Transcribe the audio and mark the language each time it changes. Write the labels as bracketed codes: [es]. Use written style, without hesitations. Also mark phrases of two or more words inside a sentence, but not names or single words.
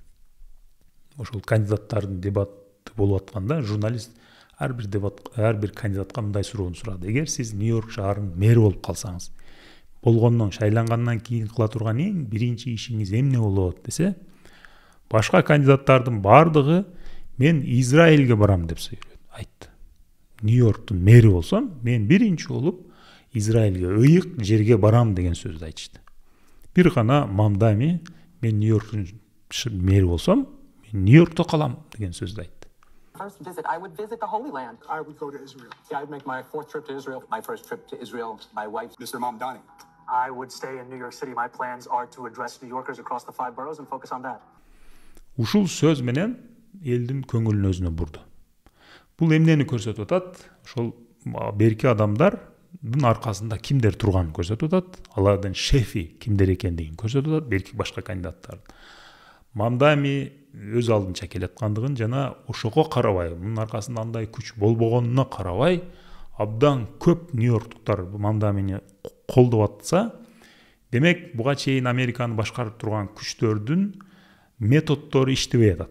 [ky] Ошол кандидаттардын дебаты болуп атканда журналист ар бир кандидатка мындай суроону сурады: эгер сиз Нью-Йорк шаарынын мэри болуп калсаңыз, болгондон шайлангандан кийин кыла турган эң биринчи ишиңиз эмне болот десе, башка кандидаттардын бардыгы мен Израилге барам деп айтты. Нью-Йорктун мэри болсом, мен биринчи болуп Израилге, ыйык жерге барам деген сөздү айтышты. Бир гана Мамдами мен Нью-Йорктун мэри болсом, мен Нью-Йоркто калам деген сөздү айтты. [en] First visit, I would visit the Holy Land. I would go to Israel. Yeah, I'd make my fourth trip to Israel. My first trip to Israel, my wife. Mr. Mamdani. I would stay in New York City. My plans are to address New Yorkers across the 5 boroughs and focus on that. [ky] Ушул сөз менен элдин көңүлүн өзүнө бурду. Бул эмнени көрсөтүп атат? Ошол берки адамдардын аркасында кимдер турганын көрсөтүп атат. Алардын шефи кимдер экендигин көрсөтүп атат, берки башка кандидаттардын. Мамдами өз алдынча келаткандыгын жана ошого карабай, мунун аркасында андай күч болбогонуна карабай, абдан көп Нью-Йорктуктар Мамдамини колдоп атса, демек буга чейин Американы башкарып турган күчтөрдүн методдору иштебей атат.